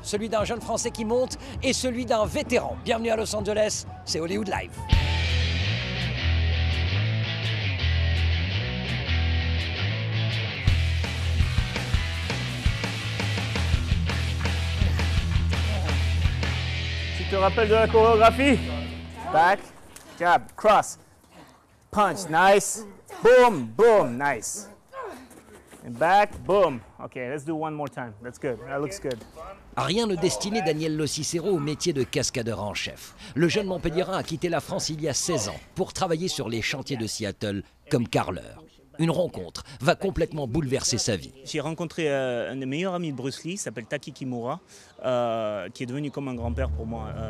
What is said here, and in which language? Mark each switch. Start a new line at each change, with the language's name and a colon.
French: Celui d'un jeune Français qui monte et celui d'un vétéran. Bienvenue à Los Angeles, c'est Hollywood Live. Tu te rappelles de la chorégraphie?
English: Back, jab, cross, punch, nice, boom, boom, nice. And back, boom. Okay, let's do one more time. That's good. That looks good.
French: Rien ne destinait Daniel Locicero au métier de cascadeur en chef. Le jeune Montpelliérain a quitté la France il y a 16 ans pour travailler sur les chantiers de Seattle comme carreleur. Une rencontre va complètement bouleverser sa vie. J'ai rencontré un des meilleurs amis de Bruce Lee, il s'appelle Taki Kimura, qui est devenu comme un grand-père pour moi.